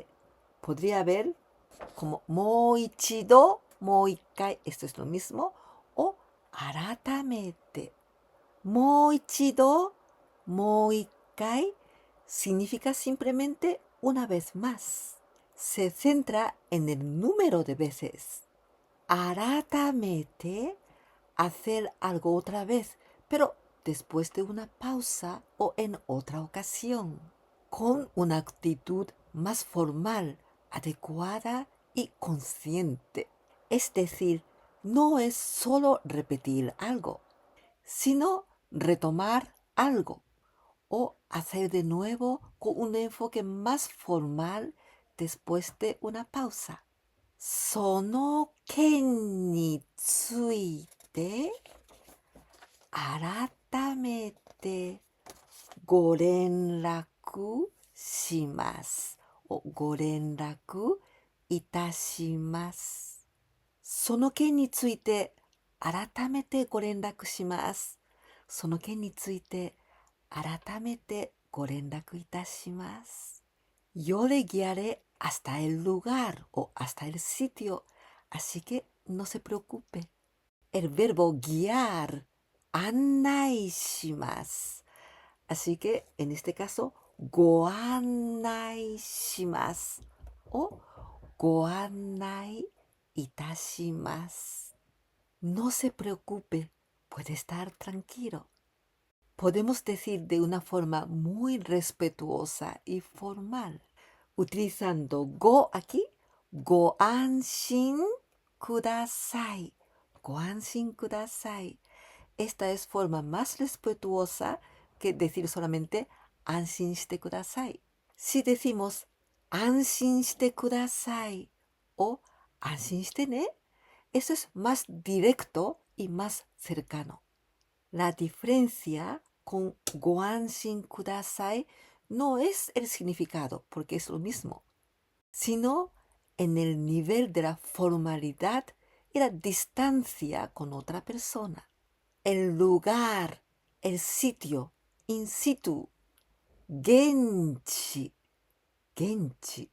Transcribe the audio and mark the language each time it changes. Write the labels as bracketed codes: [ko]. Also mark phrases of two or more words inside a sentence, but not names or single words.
[es] Podría haber como [ja] もう一度、もう一回, [es] esto es lo mismo, o 改めて。 [ja] もう一度、もう一回 [es] significa simplemente una vez más. Se centra en el número de veces. 改めて hacer algo otra vez, pero después de una pausa o en otra ocasión, con una actitud más formal, adecuada y consciente. Es decir, no es solo repetir algo, sino retomar algo o hacer de nuevo con un enfoque más formal después de una pausa. [ja] その件について改めてご連絡します。おご連絡いたします。その件について改めてご連絡します。その件について改めてご連絡いたします。 [es] Yo le guiaré hasta el lugar o hasta el sitio, así que no se preocupe. El verbo guiar, [ja] 案内します。 [es] Así que en este caso, [ja] ご案内します。 [es] o [ja] ご案内いたします。 [es] No se preocupe, puede estar tranquilo. Podemos decir de una forma muy respetuosa y formal, utilizando go aquí, [ja] ご安心ください。ご安心ください。 [es] Esta es forma más respetuosa que decir solamente [ja] 安心してください。 [es] Si decimos [ja] 安心してください [es] o [ja] 安心してね, [es] eso es más directo y más cercano. La diferencia con [ja] ご安心ください [es] no es el significado, porque es lo mismo, sino en el nivel de la formalidad y la distancia con otra persona. El lugar, el sitio, [la] in situ, [ja] 現地, 現地.